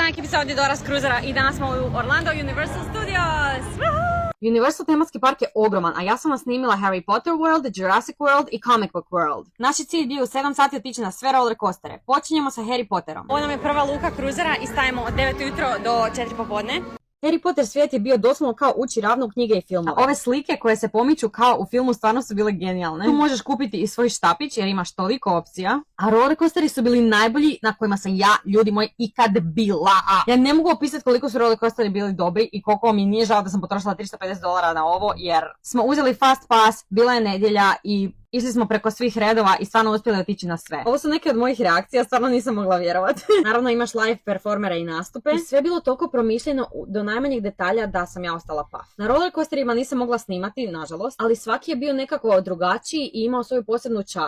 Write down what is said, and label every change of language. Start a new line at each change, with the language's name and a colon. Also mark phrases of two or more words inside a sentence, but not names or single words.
Croatian: ekipi se ovdje Dora s Cruisera i danas smo u Orlando Universal Studios. Woohoo! Universal tematski park je ogroman, a ja sam vas snimila Harry Potter World, Jurassic World i Comic Book World. Naš je cilj bio u 7 sati otići na sve
English: roller coastere.
Croatian: Počinjemo sa Harry Potterom. Ovo nam je prva luka Cruisera i stajemo od 9 ujutro do 4 popodne. Harry Potter svijet je bio doslovno kao ući ravno u knjige i filmove. Ove slike koje se pomiču kao u filmu stvarno su bile genijalne. Tu možeš kupiti i svoj štapić jer imaš toliko opcija. A
English: roller coasteri
Croatian: su bili najbolji na kojima sam ja, ljudi moji, ikad bila. Ja ne mogu opisati koliko su
English: roller coasteri
Croatian: bili dobri i koliko mi nije žao da sam potrošila $350 na ovo, jer smo uzeli
English: fast pass,
Croatian: bila je nedjelja i išli smo preko svih redova i stvarno uspjeli otići na sve. Ovo su neke od mojih reakcija, stvarno nisam mogla vjerovati. Naravno imaš
English: live performere
Croatian: i nastupe. I sve bilo toliko promišljeno do najmanjih detalja da sam ja ostala paf. Na
English: roller coasterima
Croatian: nisam mogla snimati, nažalost, ali svaki je bio nekako drugačiji i imao svoju posebnu čar.